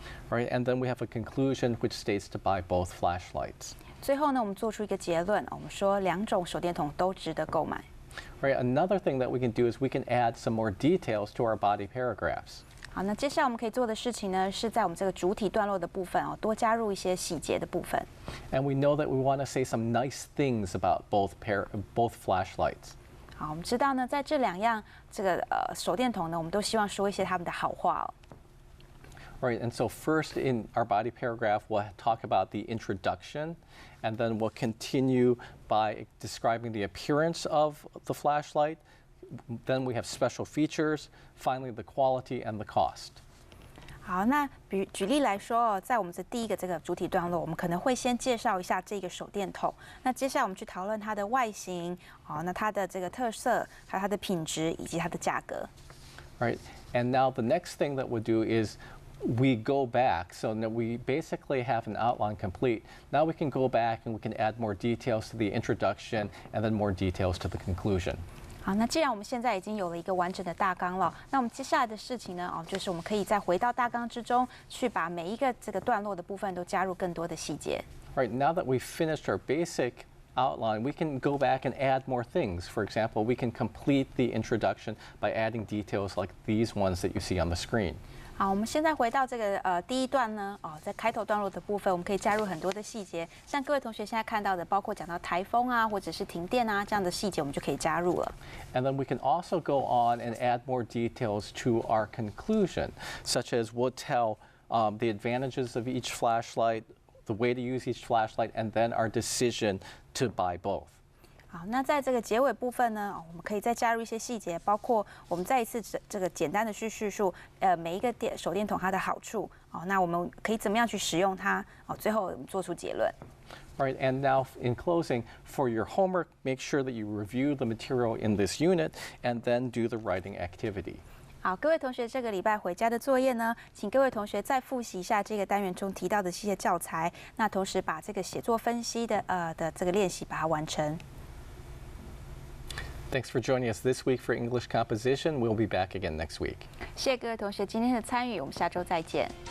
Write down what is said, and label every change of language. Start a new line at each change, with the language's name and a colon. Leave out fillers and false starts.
English: All right, and then we have a conclusion which states to buy both flashlights.
Chinese: 最后呢，我们做出一个结论，我们说两种手电筒都值得购买。
English: All right, another thing that we can do is we can add some more details to our body paragraphs.
Chinese: 好，那接下来我们可以做的事情呢，是在我们这个主体段落的部分多加入一些细节的部分。
English: And we know that we want to say some nice things about both flashlights.
Chinese: 好，我们知道呢，在这两样这个手电筒呢，我们都希望说一些他们的好话哦。
English: Right, and so first in our body paragraph, we'll talk about the introduction, and then we'll continue by describing the appearance of the flashlight. Then we have special features, finally the quality and the cost.
Chinese: 好，那举例来说在我们的第一个这个主体段落，我们可能会先介绍一下这个手电筒。那接下来我们去讨论它的外形，那它的这个特色，还有它的品质以及它的价格。
English: Right, and now the next thing that we'll do is we go back. So now we basically have an outline complete. Now we can go back and we can add more details to the introduction and then more details to the conclusion.
Chinese: 好，那既然我们现在已经有了一个完整的大纲了，那我们接下来的事情呢，就是我们可以再回到大纲之中，去把每一个这个段落的部分都加入更多的细节。
English: Right, now that we've finished our basic outline, we can go back and add more things. For example, we can complete the introduction by adding details like these ones that you see on the screen.
Chinese: 好，我们现在回到这个第一段呢，在开头段落的部分，我们可以加入很多的细节，像各位同学现在看到的，包括讲到台风啊，或者是停电啊这样的细节，我们就可以加入了。
English: And then we can also go on and add more details to our conclusion, such as we'll tell the advantages of each flashlight, the way to use each flashlight, and then our decision to buy both.
Chinese: 好，那在这个结尾部分呢，我们可以再加入一些细节，包括我们再一次这个简单的去叙述，每一个手电筒它的好处，那我们可以怎么样去使用它，最后我们做出结论。
English: Right, and now in closing, for your homework, make sure that you review the material in this unit and then do the writing activity.
Chinese: 好，各位同学，这个礼拜回家的作业呢，请各位同学再复习一下这个单元中提到的这些教材，那同时把这个写作分析的这个练习把它完成。
English: Thanks for joining us this week for English composition. We'll be back again next week.
Chinese: 谢谢各位同学今天的参与，我们下周再见。